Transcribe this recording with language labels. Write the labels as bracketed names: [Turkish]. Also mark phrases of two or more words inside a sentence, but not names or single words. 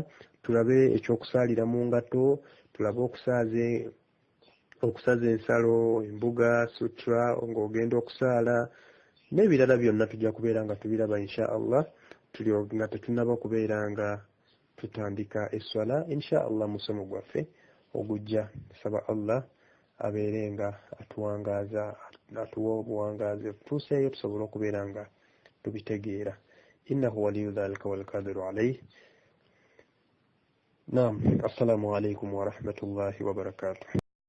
[Ganda] Tulabe ekyokusaalira mu ngato, tulabe okusaza ensalo, embuga, sutra ng'ogenda okusaala n'ebirala byonna tujja kubeera nga tubiraba [Arabic] إن شاء الله, [Ganda] nga tetunnaba kubeera nga tutandika esswala [Arabic] إن شاء الله [Ganda] musomo gwaffe ogujja. Saba Allah abeere nga atuwa obuwangaazi tutuuseeyo tusobole okubeera nga tubitegeera. [Arabic] إنه ولي ذلك والقادر عليه. نعم، السلام عليكم ورحمة الله وبركاته.